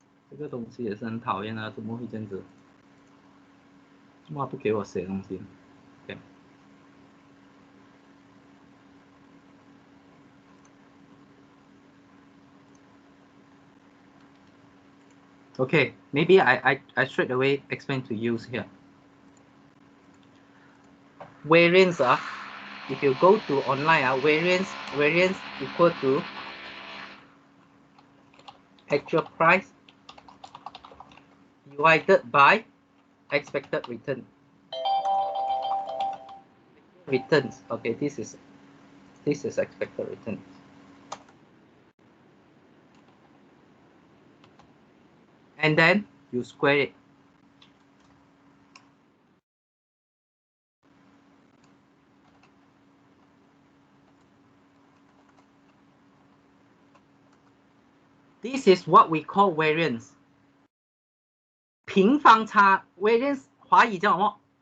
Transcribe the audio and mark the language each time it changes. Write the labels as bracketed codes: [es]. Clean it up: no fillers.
[zh] 这个东西也是很讨厌啊，怎么会这样子？怎么不给我写东西？ [en] Okay, maybe I straight away explain to you here. Variance, if you go to online, variance equal to actual price divided by expected return. Returns. Okay, this is expected return. And then you square it. This is what we call variance. [zh] 平方差 variance 华语叫什么？